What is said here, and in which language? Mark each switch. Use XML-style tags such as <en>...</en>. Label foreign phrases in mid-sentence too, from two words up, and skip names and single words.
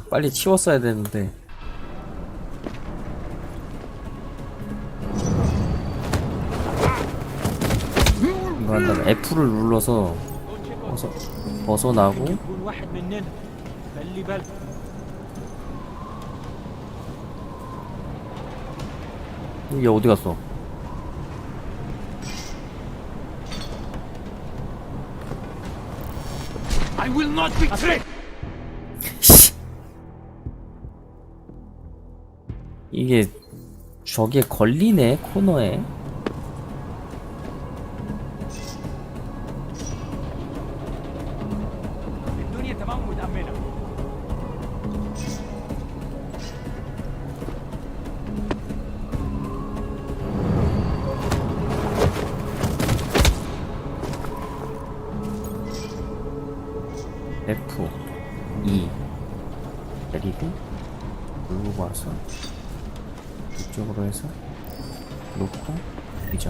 <ko>빨리 치웠어야 되는데. 이거 한다면 F를 눌러서 벗어나고</ko> <ar>يكون واحد مننا. خلي بالك.</ar> <ko>얘 어디 갔어?</ko> <en>I will not be tricked.</en> <ko>이게 저기에 걸리네 코너에.</ko> <ar>الدنيا تمام متأمنة.</ar> <ko>F 2 내리고 누르고 와서 이쪽으로 해서 놓고 이전.</ko>